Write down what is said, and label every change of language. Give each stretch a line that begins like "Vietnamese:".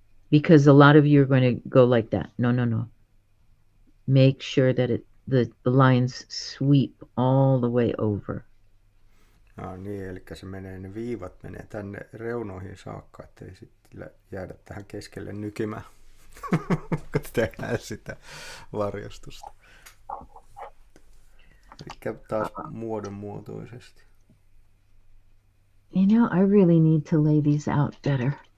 English: Because a lot of you are going to go like that. No, no, no. Make sure that the lines sweep all the way over.
Finnish: Niin, eli ne viivat menee tänne reunoihin saakka, ettei sitten jäädä tähän keskelle nykimään, kun tehdään sitä varjostusta. Eli taas muodonmuotoisesti.
English: You know, I really need to lay these out better.